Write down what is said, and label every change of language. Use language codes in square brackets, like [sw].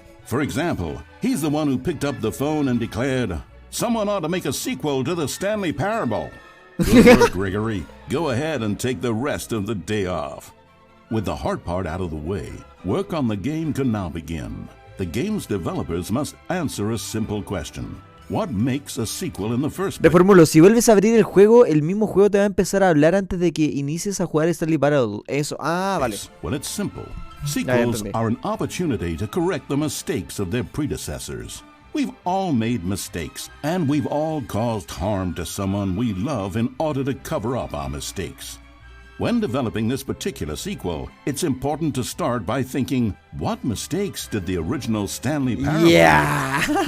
[en] For example, he's the one who picked up the phone and declared, "Someone ought to make a sequel to the Stanley Parable." Good work, Gregory. Go ahead and take the rest of the day off. With the hard part out of the way, work on the game can now begin. The game's developers must answer a simple question. What makes a sequel in the first place? [es] Reformulo, si vuelves a abrir el juego, el mismo juego te va a empezar a hablar antes de que inicies a jugar Stanley Parable. Eso, vale. [en] Well, it's simple. Sequels are an opportunity to correct the mistakes of their predecessors. We've all made mistakes, and we've all caused harm to someone we love in order to cover up our mistakes. When developing this particular sequel, it's important to start by thinking, what mistakes did the original Stanley Parable make?